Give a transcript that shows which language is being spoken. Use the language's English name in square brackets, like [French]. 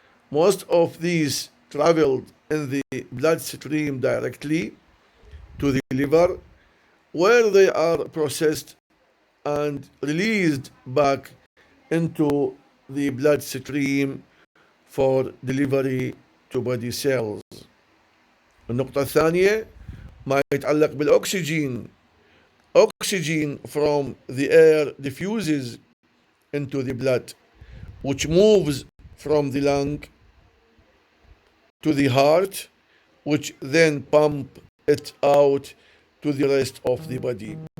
[English] Most of these traveled in the bloodstream directly to the liver, where they are processed and released back into the bloodstream for delivery to body cells. [Arabic] النقطة الثانية ما يتعلق بالأكسجين. [English] Oxygen from the air diffuses into the blood, which moves from the lung to the heart, which then pump it out to the rest of the body.